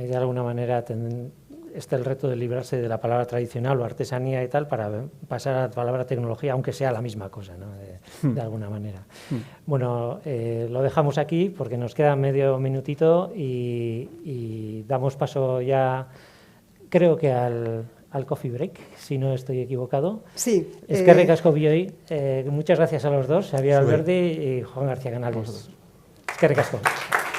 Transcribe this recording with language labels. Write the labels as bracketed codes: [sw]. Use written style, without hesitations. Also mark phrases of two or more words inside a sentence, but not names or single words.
[es] Ahí de alguna manera está el reto de librarse de la palabra tradicional o artesanía y tal para pasar a la palabra tecnología, aunque sea la misma cosa, ¿no? De alguna manera. Bueno, lo dejamos aquí porque nos queda medio minutito y damos paso ya, creo que al [en] coffee break, [es] si no estoy equivocado. Sí. [eu] Eskerrik asko bioi. [es] Muchas gracias a los dos, Xavier Alberdi y Juan García Canales. [eu] Eskerrik asko.